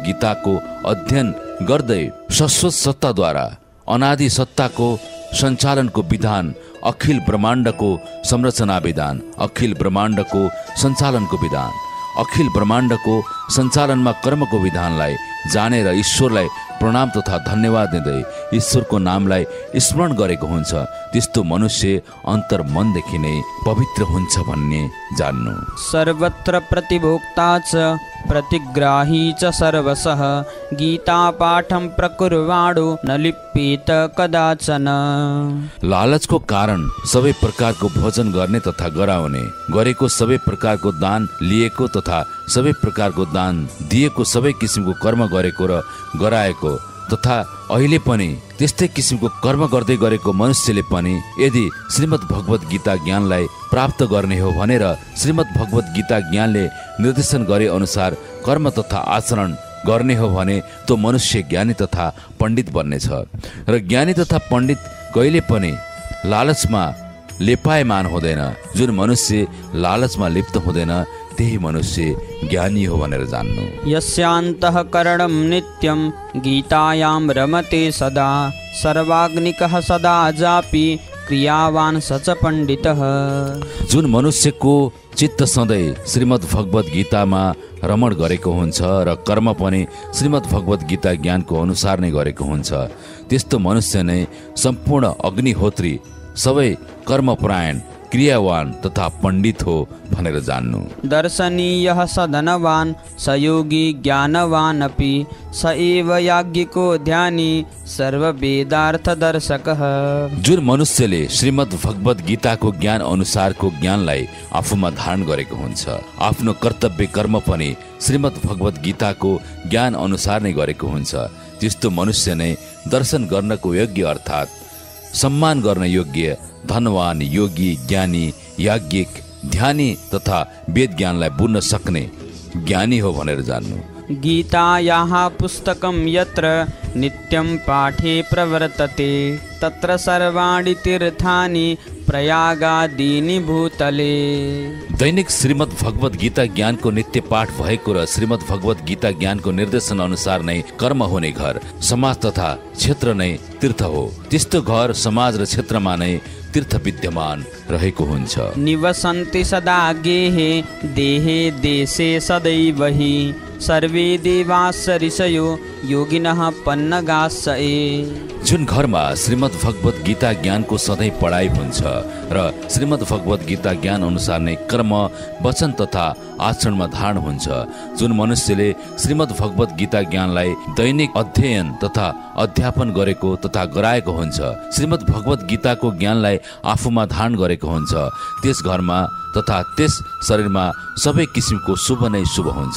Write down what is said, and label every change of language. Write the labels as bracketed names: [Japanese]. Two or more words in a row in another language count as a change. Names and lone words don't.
[Nepali] गीताको अध्ययन गर्दै शाश्वत सत्ताद्वारा अनादि सत्ताको सञ्चालनको विधान, अखिल ब्रह्माण्डको संरचना विधान, अखिल ब्रह्माण्डको सञ्चालनको विधान, अखिल ब्रह्माण्डको सञ्चालनमा कर्मको विधानलाई जानेर ईश्वरलाई प्रणाम तथा धन्यवाद दिँदै ईश्वरको नामलाई स्मरण गरेको हुन्छ, त्यस्तो मनुष्य अन्तर्मनदेखि नै पवित्र हुन्छ भन्ने जान्नु। [Sanskrit] सर्वत्र प्रतिभोक्ता च प्रतिग्राही च सर्वशः, गीता पाठं प्रकुर्वाणो न लिप्येत कदाचन। [Nepali] लालचको कारण सबै प्रकारको भोजन गर्ने तथा गराउने, गरेको सबै प्रकारको दान लिएको तथा सबै प्रकारको दान दिएको, सबै किसिमको कर्म गरेको र गराएको तथा अहिले पनि त्यस्तै किसिमको कर्म गर्दै गरेको मनुष्यले पनि यदि श्रीमद् भगवत गीता ज्ञानलाई प्राप्त गर्ने हो भनेर श्रीमद् भगवत गीता ज्ञानले निर्देशन गरे अनुसार कर्म तथा आचरण गर्ने हो भने त्यो मनुष्य ज्ञानी तथा पण्डित बन्नेछ। र ज्ञानी तथा पण्डित कहिले पनि लालचमा लेपायमान हुँदैन। जुन मनुष्य लालचमा लिप्त हुँदैन त्यही मनुष्य ज्ञानी हो भनेर जान्नु। [Sanskrit] यस्यान्तःकरणं नित्यं गीतायां रमते सदा, सर्वाग्निकः सदा जापि क्रियावान् स च पण्डितः। [Nepali] जुन मनुष्यको चित्त सधैँ श्रीमद् भगवत गीतामा रमण गरेको हुन्छ र कर्म पनि श्रीमद् भगवत गीता ज्ञानको अनुसार नै गरेको हुन्छ, त्यस्तो मनुष्य नै सम्पूर्ण अग्निहोत्री, सबै कर्मपरायण, क्रियावान तथा पण्डित हो भनेर जान्नु। [Sanskrit] दर्शनीयः स धनवान्, स योगी ज्ञानवान् अपि, स एव याज्ञिको ध्यानी, सर्ववेदार्थदर्शकः। [Nepali] जुन मनुष्यले श्रीमद् भगवत गीताको ज्ञान अनुसारको ज्ञानलाई आफूमा धारण गरेको हुन्छ, आफ्नो कर्तव्य कर्म पनि श्रीमद् भगवत गीताको ज्ञान अनुसार नै गरेको हुन्छ, त्यस्तो मनुष्य नै दर्शन गर्नको योग्य अर्थात् सम्मान गर्न योग्य, धनवान, योगी, ज्ञानी, याज्ञिक, ध्यानी तथा वेद ज्ञानलाई बुझ्न सक्ने ज्ञानी हो भनेर जान्नु। [Sanskrit] गीतायाः पुस्तकं यत्र नित्यं पाठे प्रवर्तते, तत्र सर्वाणि तीर्थानि प्रयागादीनि भूतले। [Nepali] दैनिक श्रीमद् भगवत गीता ज्ञानको नित्य पाठ भएको र श्रीमद् भगवत गीता ज्ञानको निर्देशन अनुसार नै कर्म हुने घर, समाज तथा क्षेत्र नै तीर्थ हो। त्यस्तो घर, समाज र क्षेत्रमा नै तीर्थ विद्यमान रहेको हुन्छ। [Sanskrit] निवसन्ति सदा गेहे देहे देशे सदैव हि, सर्वे देवास ऋषयो योगिनः पन्नगास ए। [Nepali] जुन घरमा श्रीमद् भगवत गीता ज्ञानको सधैँ पढाइ हुन्छ र श्रीमद् भगवत गीता ज्ञान अनुसार नै कर्म, वचन तथा आचरणमा धारण हुन्छ, जुन मनुष्यले श्रीमद् भगवत गीता ज्ञानलाई दैनिक अध्ययन तथा अध्यापन गरेको तथा गराएको हुन्छ, श्रीमद् भगवत गीताको ज्ञानलाई आफूमा धारण गरेको हुन्छ, त्यस घरमा तथा त्यस शरीरमा सबै किसिमको शुभ नै शुभ हुन्छ।